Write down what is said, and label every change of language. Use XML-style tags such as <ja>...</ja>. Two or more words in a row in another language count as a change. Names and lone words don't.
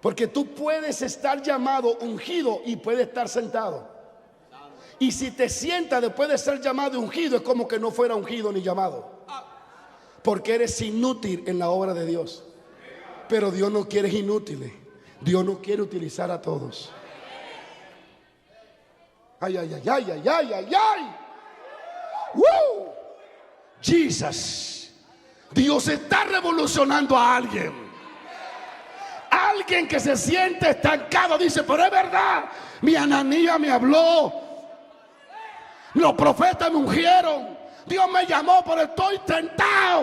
<es>Porque tú puedes estar llamado, ungido, y puedes estar sentado. Y si te sientas después de ser llamado y ungido, es como que no fuera ungido ni llamado. Porque eres inútil en la obra de Dios. Pero Dios no quiere inútiles. Dios no quiere utilizar a todos. Ay, ay, ay, ay, ay, ay, ay, ay. ¡Woo! Jesus. Dios está revolucionando a alguien. Alguien que se siente estancado dice, pero es verdad, mi Ananías me habló, los profetas me ungieron, Dios me llamó, pero estoy tentado.</es>